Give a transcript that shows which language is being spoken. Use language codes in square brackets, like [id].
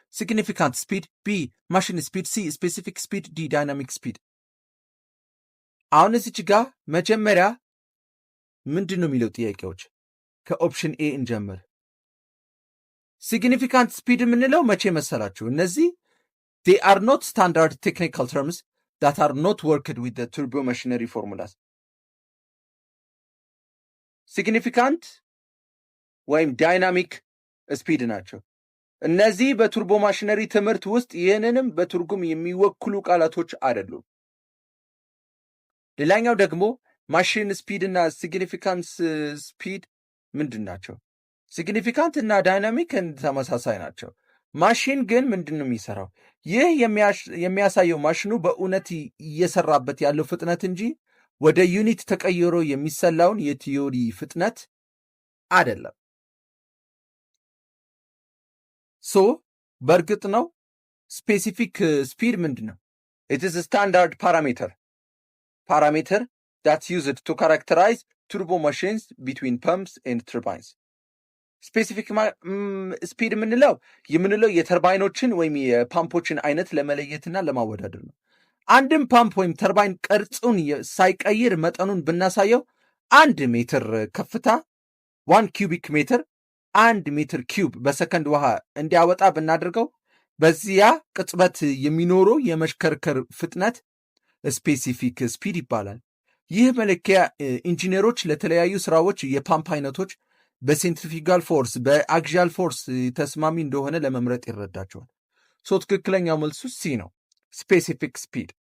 [en] Significant speed, B. Machine speed, C. Specific speed, D. Dynamic speed. [am] አሁን እዚች ጋር መጀመሪያ ምንድን ነው የሚለው ጥያቄዎች? ከኦፕሽን ኤ እንጀምር። ሲግኒፊካንት ስፒድ የምንለው መቼ መሰላችሁ? እነዚህ [en] they are not standard technical terms that are not worked with the turbo machinery formulas. [am] ሲግኒፊካንት ወይም ዳይናሚክ ስፒድ ናቸው። እነዚህ በቱርቦ ማሽነሪ ትምህርት ውስጥ ይህንንም በትርጉም የሚወክሉ ቃላቶች አይደሉም። ሌላኛው ደግሞ ማሽን ስፒድ እና ሲግኒፊካንስ ስፒድ ምንድን ናቸው? ሲግኒፊካንት እና ዳይናሚክ ተመሳሳይ ናቸው። ማሽን ግን ምንድን ነው የሚሰራው? ይህ የሚያሳየው ማሽኑ በእውነት እየሰራበት ያለው ፍጥነት እንጂ ወደ ዩኒት ተቀይሮ የሚሰላውን የቲዮሪ ፍጥነት አይደለም። በእርግጥ ነው ስፔሲፊክ ስፒድ ምንድን ነው? [en] it is a standard parameter that's used to characterize turbo machines between pumps and turbines. [am] ስፔሲፊክ ስፒድ የምንለው የተርባይኖችን ወይም የፓምፖችን አይነት ለመለየትና ለማወዳደር ነው። አንድም ፓምፕ ወይም ተርባይን ቅርጹን ሳይቀይር መጠኑን ብናሳየው 1 ሜትር ከፍታ 1 ኪዩቢክ ሜትር 1 ሜትር ኪዩብ በሰከንድ ውሃ እንዲያወጣ ብናደርገው በዚያ ቅጽበት የሚኖረው የመሽከርከር ፍጥነት ስፔሲፊክ ስፒድ ይባላል። ይህ መለኪያ ኢንጂነሮች ለተለያዩ ስራዎች የፓምፕ አይነቶች በሴንትሪፊጋል ፎርስ በአክሲያል ፎርስ ተስማሚ እንደሆነ ለመምረጥ ይረዳቸዋል። ትክክለኛው መልሱ ሲ ነው። ስፔሲፊክ ስፒድ